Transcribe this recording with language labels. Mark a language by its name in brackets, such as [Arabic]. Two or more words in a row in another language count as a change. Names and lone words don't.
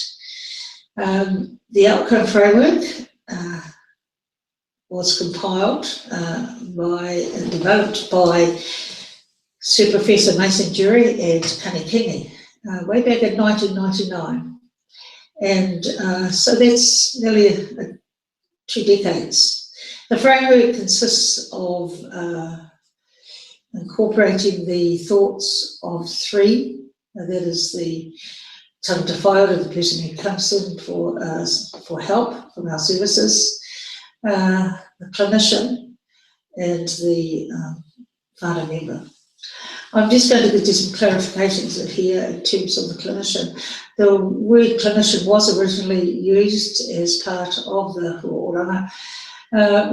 [English] The outcome framework was compiled and developed by Sir Professor Mason Jury and Kanikini way back in 1999. And so that's nearly 2 decades. The framework consists of incorporating the thoughts of 3, that is the [Māori] tangata whaiora, [English] the person who comes in for help from our services, the clinician, and the whānau member. I'm just going to do some clarifications here in terms of the clinician. The word clinician was originally used as part of the Hua Oranga.